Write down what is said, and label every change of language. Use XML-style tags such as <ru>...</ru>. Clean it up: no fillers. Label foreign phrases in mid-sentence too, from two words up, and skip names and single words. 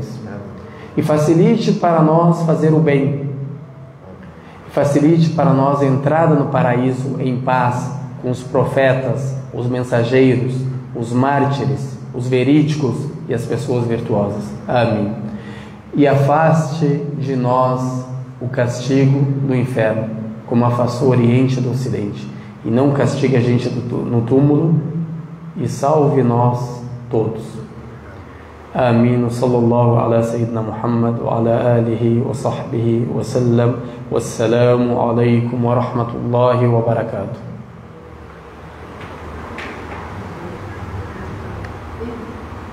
<pt>E facilite para nós fazer o bem, e facilite para nós a entrada no paraíso em paz, com os profetas, os mensageiros, os mártires, os verídicos e as pessoas virtuosas. Amém. E afaste de nós o castigo do inferno, como afastou o Oriente do Ocidente, e não castigue a gente no túmulo, e salve nós todos. Amém.</pt> <ar>صلى الله على سيدنا محمد وعلى آله وصحبه وسلم. والسلام عليكم ورحمة الله وبركاته.</ar>